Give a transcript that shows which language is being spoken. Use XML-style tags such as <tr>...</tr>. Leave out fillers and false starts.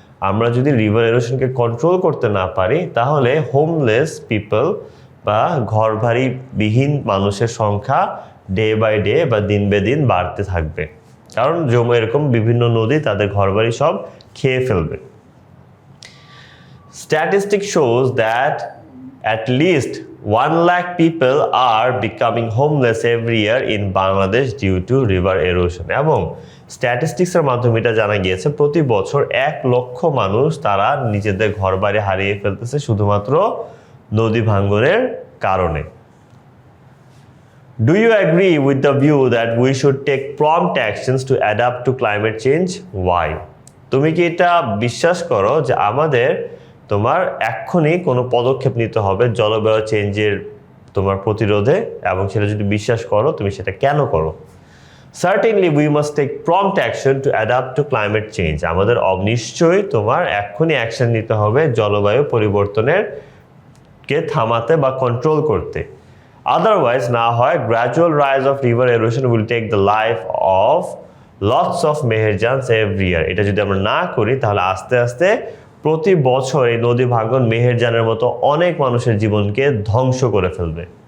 <bn>আমরা যদি river এরোশনকে control করতে না পারি তাহলে হোমলেস পিপল বা ঘরবাড়ি বিহীন মানুষের সংখ্যা</bn> <en>day by day</en> <bn>বা দিন বে দিন বাড়তে থাকবে, কারণ এরকম বিভিন্ন নদী তাদের ঘরবাড়ি সব খেয়ে ফেলবে।</bn> <en>Statistics shows that at least 1 lakh people are becoming homeless every year in Bangladesh due to river erosion.</en> <bn>এবং স্ট্যাটিস্টিক্সের মাধ্যমে এটা জানা গিয়েছে প্রতি বছর 1 লক্ষ মানুষ তারা নিজেদের ঘরবাড়ি হারিয়ে ফেলতেছে শুধুমাত্র নদী ভাঙ্গনের কারণে।</bn> <en>Do you agree with the view that we should take prompt actions to adapt to climate change? Why?</en> <bn>তুমি কি এটা বিশ্বাস করো যে আমাদের তোমার এক্ষুনি কোনো পদক্ষেপ নিতে হবে জলবায়ু চেঞ্জের তোমার প্রতিরোধে, এবং সেটা যদি বিশ্বাস করো তুমি সেটা কেন করো?</bn> <en>Certainly we must take prompt action to adapt to climate change.</en> <bn>আমাদের নিশ্চয়ই তোমার এক্ষুনি অ্যাকশন নিতে হবে জলবায়ু পরিবর্তনের কে থামাতে বা কন্ট্রোল করতে।</bn> <en>Otherwise</en> <bn>না হয়</bn> <en>gradual rise of river erosion will take the life of lots of Meherjans every year.</en> <bn>এটা যদি আমরা না করি তাহলে আস্তে আস্তে প্রতি বছর এই নদী ভাঙ্গন মেহেরজানের মতো অনেক মানুষের জীবনকে ধ্বংস করে ফেলবে।</bn>